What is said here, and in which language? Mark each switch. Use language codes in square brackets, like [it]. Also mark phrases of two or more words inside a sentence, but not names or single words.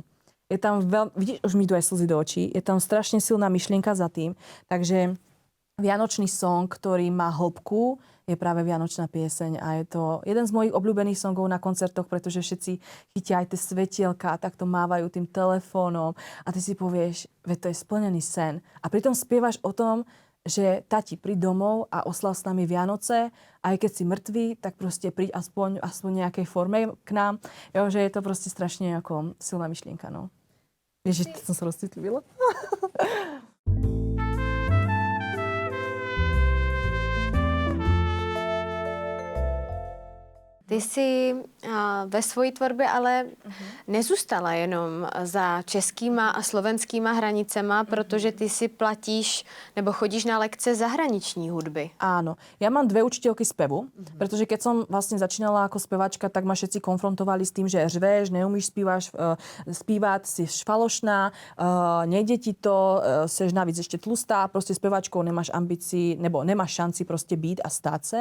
[sk] Je tam vidíš, už mi idú aj slzy do očí, je tam strašne silná myšlienka za tým, takže vianočný song, ktorý má hĺbku, je práve Vianočná pieseň a je to jeden z mojich obľúbených songov na koncertoch, pretože všetci chytia aj tie svetielka a takto mávajú tým telefónom a ty si povieš, veď to je splnený sen. A pritom spievaš o tom, že tati, príď domov a oslav s nami Vianoce, aj keď si mŕtvý, tak proste príď aspoň nejakej forme k nám. Jo, že je to proste strašne ako silná myšlienka, no. Ježiš, som sa rozcitlivila. [cs] Ty jsi ve svojí tvorbě ale nezůstala jenom za českýma a slovenskýma hranicema, protože ty si platíš nebo chodíš na lekce zahraniční hudby. [sk] Áno. Ja mám 2 učiteľky spevu, pretože keď som vlastne začínala ako spevačka, tak ma všetci konfrontovali s tým, že [cs] řveš, neumíš [sk] spívať, si falošná, nejde ti to, seš navíc ešte tlustá, proste spevačkou nemáš ambícií, nebo nemáš šanci proste byť a stáť sa.